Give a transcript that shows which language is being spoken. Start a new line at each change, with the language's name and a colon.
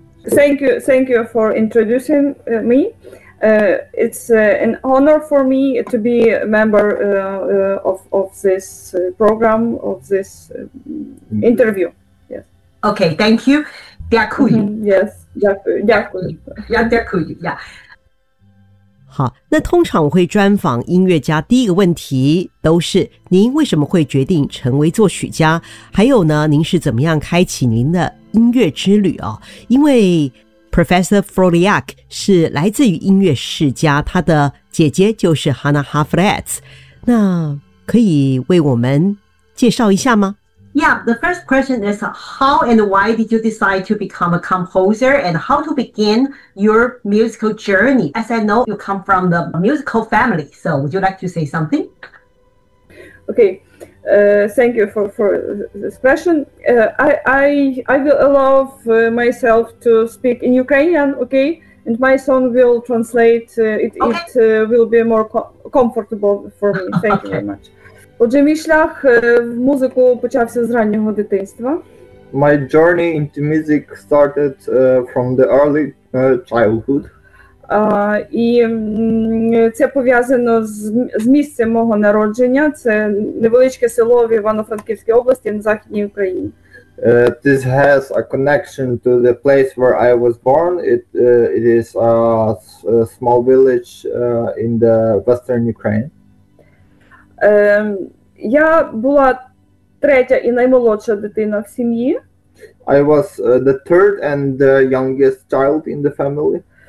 English: Thank you for introducing me. It's an honor for me to be a member of this program, of this interview. Yes. Okay, thank you.
Ukrainian: Дякую.
English: Yes,
Ukrainian: дякую.
English: Yeah,
Ukrainian: дякую,
English: yeah.
Chinese: 好，那通常我会专访音乐家，第一个问题都是您为什么会决定成为作曲家，还有呢，您是怎么样开启您的音乐之旅哦？因为 Professor Furliak 是来自于音乐世家，他的姐姐就是 Hannah Hafletz， 那可以为我们介绍一下吗？
English: Yeah, the first question is how and why did you decide to become a composer and how to begin your musical journey? As I know, you come from the musical family. So would you like to say something? Okay, thank you for this question. I will allow myself to speak in Ukrainian, okay? And my son will translate. It will be more comfortable for me. Thank you very much.
Ukrainian: Отже, мій шлях в музику почався з раннього дитинства.
English: My journey into music started from the early childhood.
Ukrainian: І це пов'язано з місцем мого народження. Це невеличке село в Івано-Франківській області на Західній Україні.
English: This has a connection to the place where I was born. It is a small village in the western Ukraine.
Ukrainian: Я була третя і наймолодша дитина в сім'ї.
English: I was the third and the youngest child in the family.